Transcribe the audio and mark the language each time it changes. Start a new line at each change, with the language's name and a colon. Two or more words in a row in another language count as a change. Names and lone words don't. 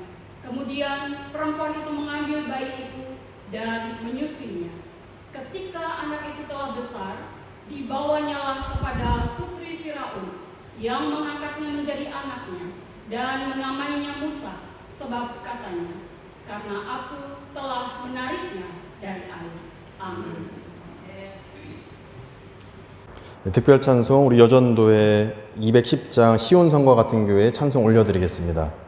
Indonesian: Kemudian perempuan itu mengambil bayi itu dan menyusuinya. Ketika anak itu telah besar, dibawanyalah kepada putri Firaun, yang mengangkatnya menjadi anaknya dan menamainya Musa, sebab katanya, karena aku telah menariknya dari air.
Korean: 아멘. 특별 찬송 우리 여전도의 210장 시온성과 같은 교회 찬송 올려드리겠습니다.